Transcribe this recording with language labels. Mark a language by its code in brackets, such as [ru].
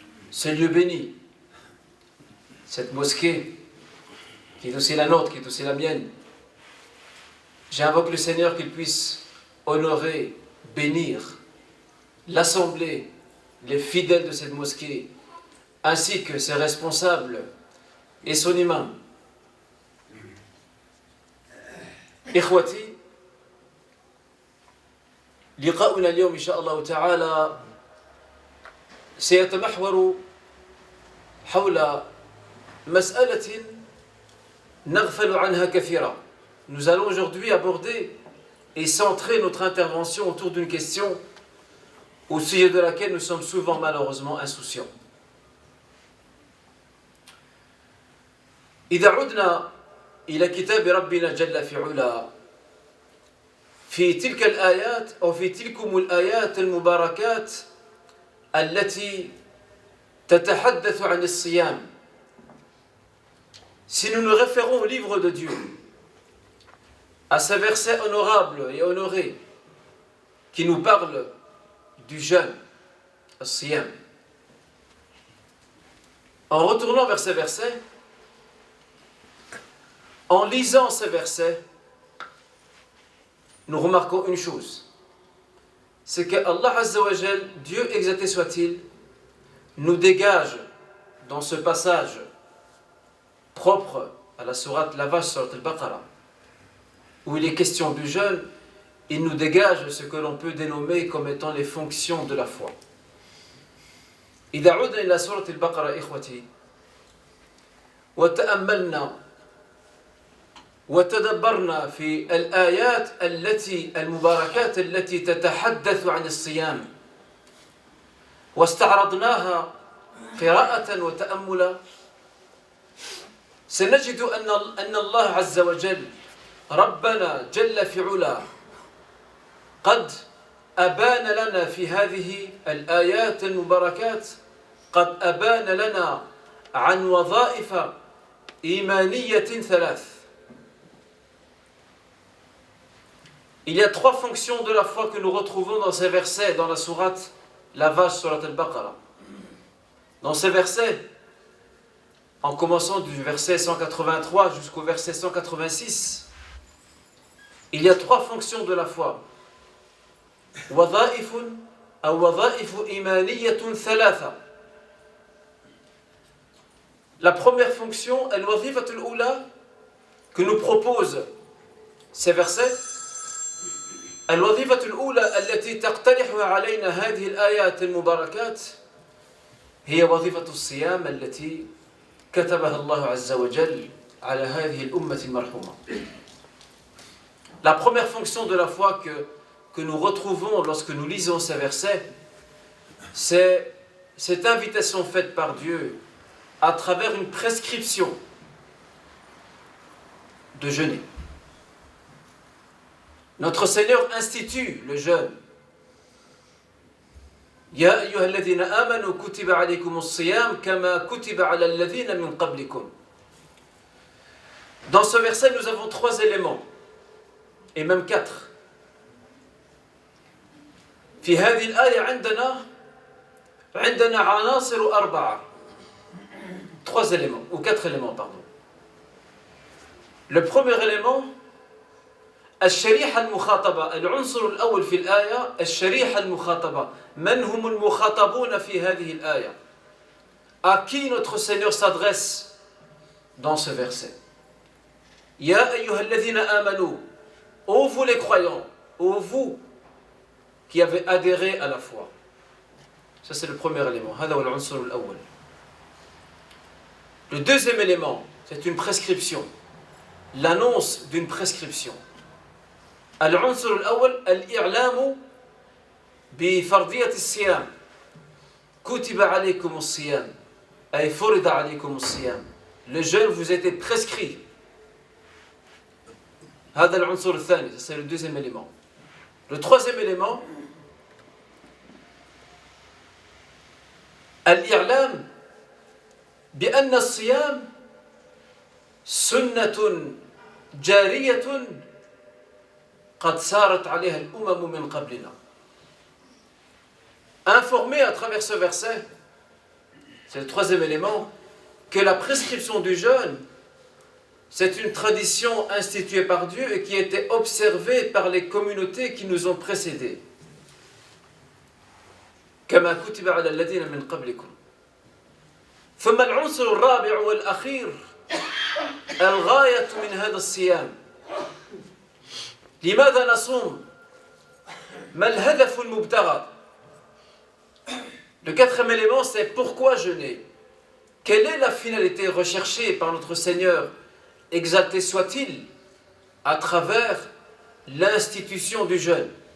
[fr] Ce lieu béni, cette mosquée qui est aussi la nôtre, qui est aussi la mienne. J'invoque le Seigneur qu'il puisse honorer, bénir l'assemblée, les fidèles de cette mosquée, ainsi que ses responsables et son imam. [ar] إخوتي لقاؤنا اليوم إن شاء الله تعالى سيتمحور حول مسألة نغفل عنها كثيرا. [fr] Nous allons aujourd'hui aborder et centrer notre intervention autour d'une question au sujet de laquelle nous sommes souvent malheureusement insouciants. [ar] إذا عدنا إلى كتاب ربنا جل في علا في تلك الآيات أو في تلكم الآيات المباركات التي تتحدث عن الصيام. [fr] Si nous nous référons au livre de Dieu, à ces versets honorables et honorés qui nous parlent du jeûne, al-siyam, en retournant vers ces versets, en lisant ces versets, nous remarquons une chose, c'est que [ar] Allah Azza wa Jal, [fr] Dieu exalté soit-il, nous dégage dans ce passage propre à la sourate Lavage, sourate al-Baqarah, où il est question du jeûne, il nous dégage ce que l'on peut dénommer comme étant les fonctions de la foi. [ar] إذا عدنا إلى سورة البقرة إخوتي وتأملنا وتدبرنا في الآيات المباركات التي تتحدث عن الصيام واستعرضناها قراءة وتأملا سنجد أن الله عز وجل ربنا جل في علا قد أبان لنا في هذه الآيات المباركات قد أبان لنا عن وظائف إيمانية ثلاث. [fr] Il y a trois fonctions de la foi que nous retrouvons dans ces versets, dans la sourate Lavage, sourate al-Baqarah. Dans ces versets, en commençant du verset 183 jusqu'au verset 186, il y a trois fonctions de la foi. [ar] وظائف أو وظائف إيمانية ثلاثة. [fr] La première fonction, [ar] الوظيفة الأولى, [fr] que nous proposent ces versets, [ar] الوظيفة الأولى التي تقترحها علينا هذه الآيات المباركات هي وظيفة الصيام التي كتبها الله عز وجل على هذه الأمة المرحومة. [fr] La première fonction de la foi que nous retrouvons lorsque nous lisons ces versets, c'est cette invitation faite par Dieu à travers une prescription de jeûner. Notre Seigneur institue le jeûne. [ar] يا أيها الذين آمنوا كتب عليكم الصيام كما كتب على الذين من قبلكم. [fr] Dans ce verset, nous avons 3 éléments, et même 4. [ar] في هذه الآية عندنا عناصر 4. [fr] 3 éléments, ou 4 éléments, pardon. Le premier élément, [ar] الشريحة المخاطبة. العنصر الأول في الآية الشريحة المخاطبة. من هم المخاطبون في هذه الآية? [fr] À qui notre Seigneur s'adresse dans ce verset? [ar] يا أيها الذين آمنوا. [fr] Ô vous les croyants, ô vous qui avez adhéré à la foi. Ça c'est le premier élément. [ar] هذا هو العنصر الأول. [fr] Le deuxième élément, c'est une prescription. L'annonce d'une prescription. [ar] العنصر الأول الإعلام بفرضية الصيام. كتب عليكم الصيام أي فرض عليكم الصيام. [fr] Le jeûne vous était prescrit. [ar] هذا العنصر الثاني, [fr] c'est le deuxième élément. Le troisième élément, [ar] الإعلام بأن الصيام سنة جارية قد سارت عليها الأمم من قبلنا. [fr] Informer à travers ce verset, c'est le troisième élément, que la prescription du jeûne, c'est une tradition instituée par Dieu et qui a été observée par les communautés qui nous ont précédés. [ar] كما كتب على الذين من قبلكم. ثم العنصر الرابع والأخير الغاية من هذا الصيام. لماذا نصوم؟ ما الهدف المبتغى؟ [fr] Le quatrième élément, c'est pourquoi jeûner. Quelle est la finalité recherchée par notre Seigneur, exalté soit-il, à travers l'institution du jeûne?